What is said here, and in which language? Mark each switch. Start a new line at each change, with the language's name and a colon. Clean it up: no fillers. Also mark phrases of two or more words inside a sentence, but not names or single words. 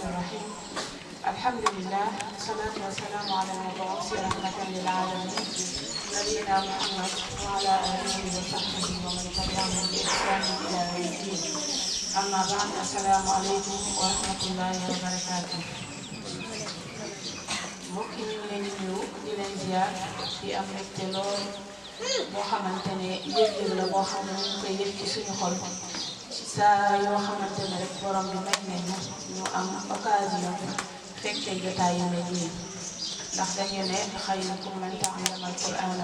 Arabic: الرحيم الحمد لله والصلاة والسلام على المبعوث رحمة للعالمين نبينا محمد وعلى آله وصحبه ومن تبعهم بإحسان إلى يوم الدين أما بعد السلام عليكم ورحمة الله وبركاته
Wolof: mbokk yi ñu leen di nuyu di leen ziar di am mbégte lool boo xamante ne yëg-yëg la boo xam ne ñu koy yëg ci suñu xol saa yoo xamante ne rek borom bi may nañu ñu am occasion fekkee jotaay yu mel nii ndax dañu ne
Arabic: خيركم من تعلم القرآن